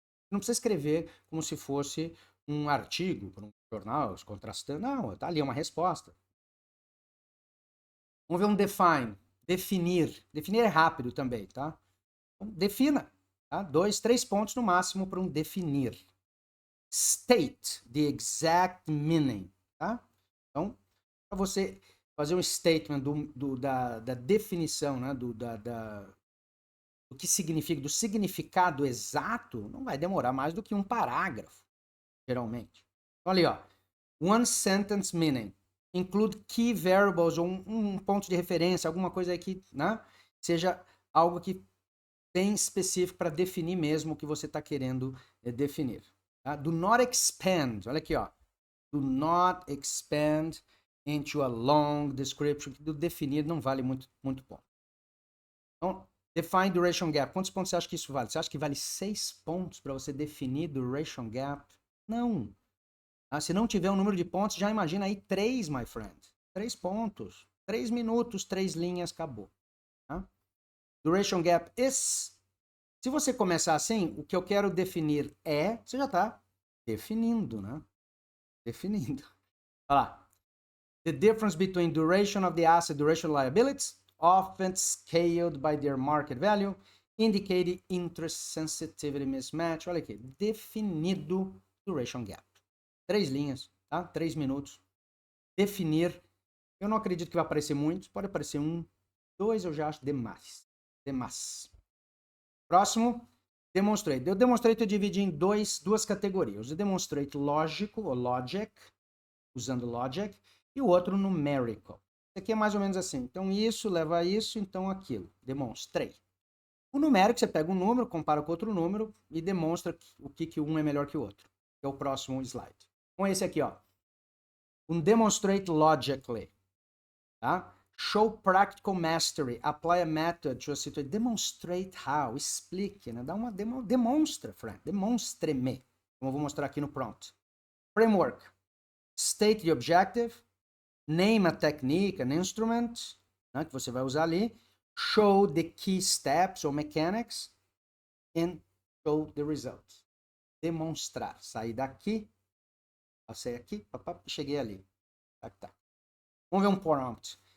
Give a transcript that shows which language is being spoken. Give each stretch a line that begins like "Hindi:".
Portuguese: Não precisa escrever como se fosse um artigo para um jornal, contrastando. Não, tá ali uma resposta. Vamos ver um define. Definir. Definir é rápido também, tá? Então, defina. Tá? 2, 3 pontos no máximo para um definir.
English: State the exact meaning.
Portuguese: Tá? Então, para você fazer um statement da definição, né? do que significa, do significado exato, não vai demorar mais do que um parágrafo, geralmente. Então, ali, ó.
English: One sentence meaning. Include key variables,
Portuguese: ou um ponto de referência, alguma coisa aí que, né? Seja algo que bem específico para definir mesmo o que você está querendo definir. Tá?
English: Do not expand,
Portuguese: olha aqui, ó.
English: Do not expand into a long description,
Portuguese: que do definir não vale muito ponto. Então, define duration gap. Quantos pontos você acha que isso vale? Você acha que vale 6 pontos para você definir duration gap? Não. Se não tiver um número de pontos, já imagina aí 3,
English: my friend.
Portuguese: 3 pontos. 3 minutos, 3 linhas, acabou. Tá?
English: Duration gap is.
Portuguese: Se você começar assim, o que eu quero definir é, você já está definindo, né? Definindo. Olha lá.
English: The difference between duration of the asset, duration of liabilities, often scaled by their market value, indicating interest sensitivity mismatch.
Portuguese: Olha aqui. Definido duration gap. 3 linhas, tá? 3 minutos. Definir. Eu não acredito que vai aparecer muitos. Pode aparecer 1, 2, eu já acho demais. Demais. Próximo, demonstrate. Eu demonstrate eu dividi em duas categorias. O demonstrate lógico, ou logic, usando logic, e o outro numerical. Isso aqui é mais ou menos assim. Então, isso leva a isso, então aquilo. Demonstrate. O numérico, você pega um número, compara com outro número e demonstra o que um é melhor que o outro. Que é o próximo slide. Então, esse aqui, ó.
English: Um demonstrate logically. Tá? Show practical mastery. Apply a method to a situation. Demonstrate how.
Portuguese: Explique, né? Dá uma demonstra, friend. Demonstre-me. Como eu vou mostrar aqui no prompt. Framework.
English: State the objective. Name a technique, an instrument, né,
Portuguese: que você vai usar ali.
English: Show the key steps
Portuguese: ou mechanics.
English: And show the results.
Portuguese: Demonstrar. Sair daqui. Passei aqui. Cheguei ali. Tá. Vamos ver um prompt.